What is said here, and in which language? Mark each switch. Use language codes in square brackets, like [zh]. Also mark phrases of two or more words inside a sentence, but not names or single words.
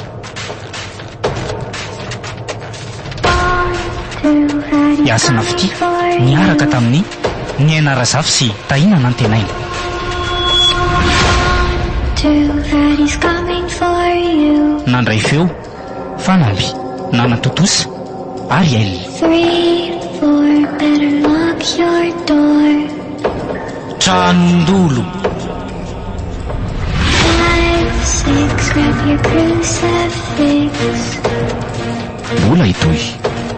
[mg] Iasina fity niaraka tamin'ny ny Narazafy sy Tahina Nantenaina. Nandray feo fanamby nanatotosa ary ailina. [en] 3, 4, better lock your door. [mg] Tranondolo [en] 5, 6, grab your crucifix. [mg] mbola itoy